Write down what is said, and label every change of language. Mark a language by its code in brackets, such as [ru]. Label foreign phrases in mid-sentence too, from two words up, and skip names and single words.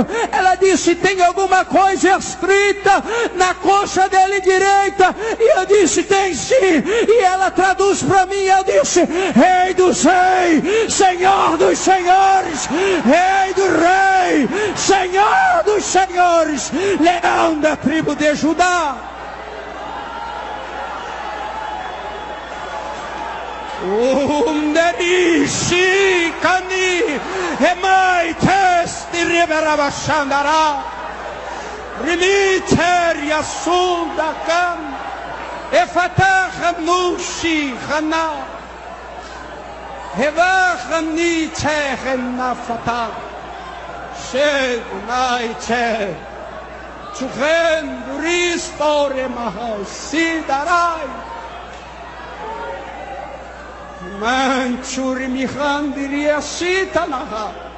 [pt] Ela disse: tem alguma coisa escrita na coxa dele direita? E eu disse: tem sim. E ela traduz para mim. Eu disse: Rei dos reis, Senhor dos senhores, Rei do rei, Senhor dos senhores, Leão da tribo de Judá. Underishi kani hemai testi riverabashandara rimiteria sunda kan efatah nushi khana hevachni chehna fata shegunai che chuchen ristore mahasidarai Manchuri mihandiria sitanaha.